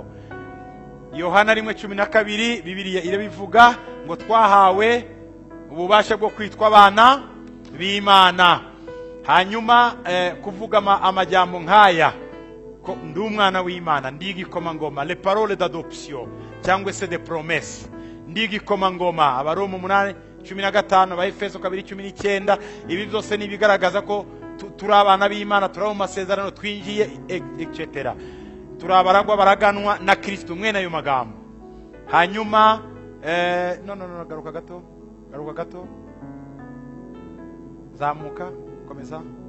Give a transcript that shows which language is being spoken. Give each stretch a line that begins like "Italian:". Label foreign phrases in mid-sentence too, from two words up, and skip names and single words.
Kinyarwanda: Yohana 1:12 Bibiliya irabivuga ngo twahawe ububasha bwo kwitwa abana b'Imana. Hanyuma kuvuga amajambo nkaya ko ndi umwana w'Imana, ndi igikomangoma,
French: les paroles d'adoption
Kinyarwanda: cyangwa se
French: de promesse,
Kinyarwanda: ndi igikomangoma. Abaroma 8:15, Abaefeso 2:19, ibi byose nibigaragaza ko turi abana b'Imana, turi mu masezerano twinjiye etc. Turi abaragwa baraganwa na Kristo mwene ayo magambo. Hanyuma no garuka gato, zamuka, komeza.